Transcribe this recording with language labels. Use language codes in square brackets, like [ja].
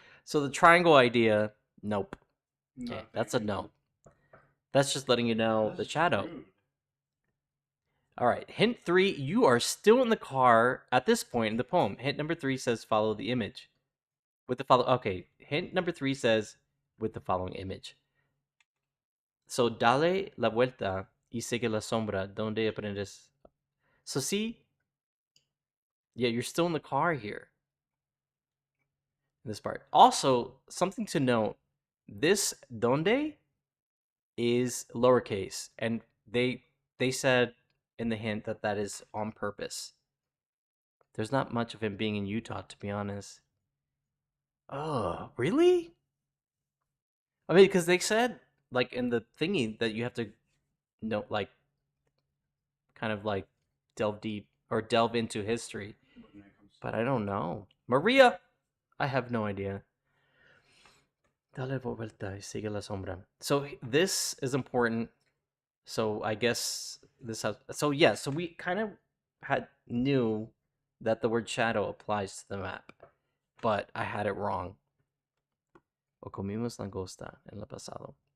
[en] So the triangle idea, nope. Okay, that's a no. That's just letting you know the shadow. All right, hint 3, you are still in the car at this point in the poem. Hint number 3 says follow the image. Okay, hint number 3 says with the following image. [es] So dale la vuelta y sigue la sombra donde aprendes. [en] So see, yeah, you're still in the car here. In this part. Also, something to note, this donde is lowercase, and they said in the hint that is on purpose. There's not much of him being in Utah, to be honest. Oh, really? I mean, because they said, like, in the thingy that you have to, like, kind of, like, delve deep or delve into history. But I don't know. Maria! I have no idea. [es] Dale vuelta y sigue la sombra. [en] So this is important. So I guess this has... So yeah, so we kind of knew that the word shadow applies to the map. But I had it wrong. [es] O comimos langosta en el pasado.